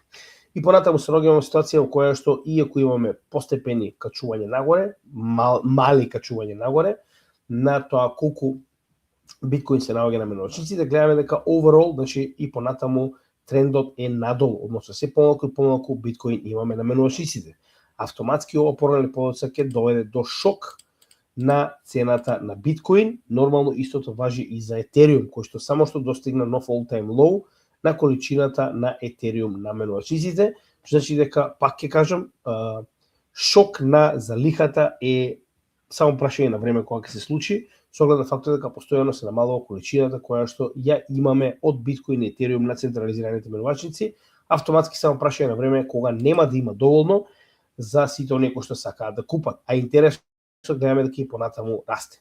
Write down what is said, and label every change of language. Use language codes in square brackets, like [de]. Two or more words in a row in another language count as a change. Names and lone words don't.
[mk] И понатаму се наоѓаме во ситуација во која што иако имаме постепени качување нагоре, мали качување нагоре, на тоа колку биткоин се наоѓа на меноочниците, гледаме дека overall, значи и понатаму трендот е надолу, односно се помалку и помалку биткоин имаме на меноочниците. Автоматски ова порано или подоцна ќе доведе до шок на цената на биткоин, нормално истото важи и за Ethereum, кој што само што достигна нов [en] all-time low [mk] на количината на Ethereum на меноочниците, што значи дека, пак ќе кажам, шок на залихата е само прашање на време кога ќе се случи, со оглед на фактот дека постојано се намалува количината која што ја имаме од биткоин и етериум на централизираните менувачници, автоматски само прашање на време кога нема да има доволно за сите оние кои што сакаат да купат, а интересот гледаме дека и понатаму расте.